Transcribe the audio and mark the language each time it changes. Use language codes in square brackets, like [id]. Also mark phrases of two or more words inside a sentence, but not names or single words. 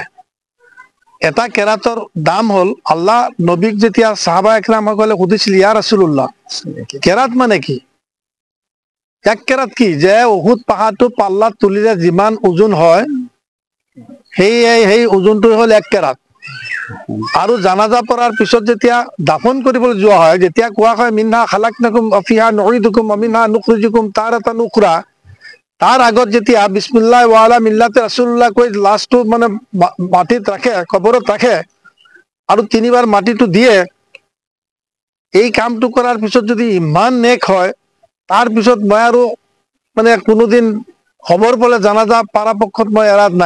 [as] এটা কেৰাতৰ দাম হ'ল, আল্লাহ নবীক যেতিয়া সাহাবা একৰামসকলে সুধিছিল, [ar] يا رسول الله, [as] কেৰাত মানে কি? 1 কেৰাত কি? যে উহুদ পাহাৰটো পাল্লাত তুলিলে যিমান ওজন হয় সেই ওজনটো হ'ল 1 কেৰাত। আৰু জানাজা পঢ়াৰ পিছত যেতিয়া দাফন কৰিবলৈ যোৱা হয়, যেতিয়া কোৱা হয় [ar] منها خلقناكم وفيها نعيدكم ومنها نخرجكم تارة أخرى, [as] তাৰ আগত যেতিয়া [ar] بسم الله وعلى ملة رسول الله [as] কৈ লাষ্টটো মানে মাটিত ৰাখে, কবৰত ৰাখে, আৰু 3 বাৰ মাটিটো দিয়ে, এই কামটো কৰাৰ পিছত যদি ইমান নেক হয়, তাৰ পিছত মই আৰু মানে কোনোদিন খবৰ পালে জানাজা পৰাপক্ষত মই এৰাত নাই।